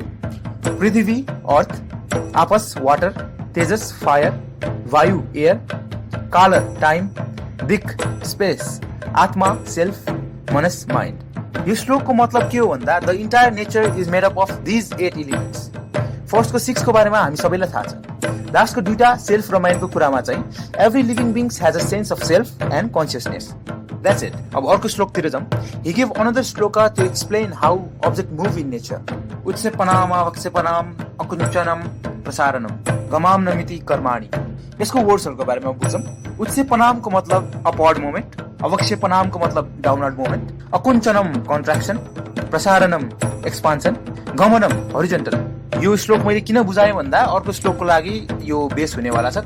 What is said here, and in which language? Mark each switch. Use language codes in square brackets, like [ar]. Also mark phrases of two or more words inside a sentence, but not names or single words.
[sa] पृथ्वी अर्थ, आपस वाटर, तेजस फायर, वायु एयर, कालर टाइम, दिक स्पेस, आत्मा सेल्फ, मनस माइन्ड। [ne] यो श्लोकको मतलब के हो भन्दा [en] The entire nature is made up of these 8 elements. [ne] फर्स्टको 6 को बारेमा हामी सबैलाई थाहा छ। लास्टको दुईटा सेल्फ र माइन्डको कुरामा चाहिँ [en] every living beings has a sense of self and consciousness. That's it. [ne] अब अर्को श्लोकतिर जाउँ। [en] He gave another shloka to explain how objects move in nature. [sa] उत्सेपनाम अवक्षेपनाम अकुञ्चनम प्रसारणम गमाम नमिति कर्माणि। [ne] यसको वर्ड्सहरूको बारेमा बुझौँ। उत्सेपनामको मतलब [en] upward moment, [ne] अवक्षेपनामको मतलब [en] downward moment, [ne] अकुञ्चनम कन्ट्र्याक्सन, प्रसारणम एक्सपान्सन, गमनम हरिजन्टल। यो श्लोक मैले किन बुझाएँ भन्दा अर्को श्लोकको लागि यो बेस हुनेवाला छ।